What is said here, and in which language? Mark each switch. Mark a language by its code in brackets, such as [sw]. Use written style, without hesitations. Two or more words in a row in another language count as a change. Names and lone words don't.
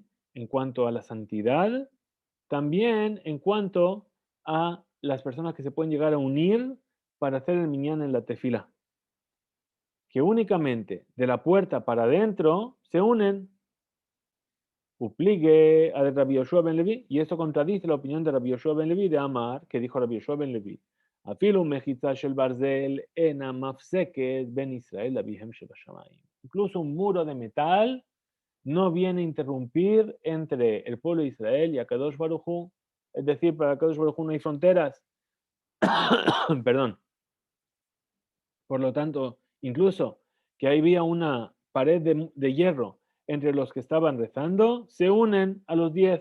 [es] En cuanto a la santidad, también en cuanto a las personas que se pueden llegar a unir para hacer el minyan en la tefila. Que únicamente de la puerta para adentro se unen. [arc] ופליגא דרבי יהושע בן לוי, [es] y esto contradice la opinión de Rabbi Yoshua ben Levi de Amar, que dijo Rabbi Yoshua ben Levi. [he] אפילו מחיצה של ברזל אינה מפסקת בין ישראל לאביהם שבשמים. [es] Incluso un muro de metal no viene a interrumpir entre el pueblo de Israel y [he] הקדוש ברוך הוא. [es] Es decir, para [he] הקדוש ברוך הוא [es] no hay fronteras. Perdón. Por lo tanto, incluso que había una pared de hierro entre los que estaban rezando, se unen a los 10.